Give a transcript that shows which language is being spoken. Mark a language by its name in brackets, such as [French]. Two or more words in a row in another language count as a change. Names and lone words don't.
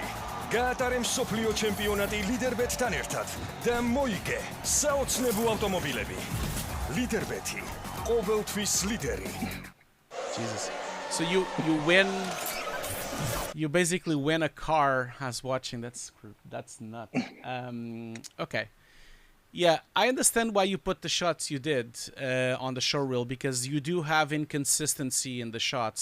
[Georgian] გაატარე მსოფლიო ჩემპიონატი ლიდერბეტთან ერთად და მოიგე საოცნებო ავტომობილები. ლიდერბეტი, ყოველთვის ლიდერი. [English] Jesus. So you win. You basically win a car as watching. That's nuts. Okay. Yeah, I understand why you put the shots you did on the showreel, because you do have inconsistency in the shots.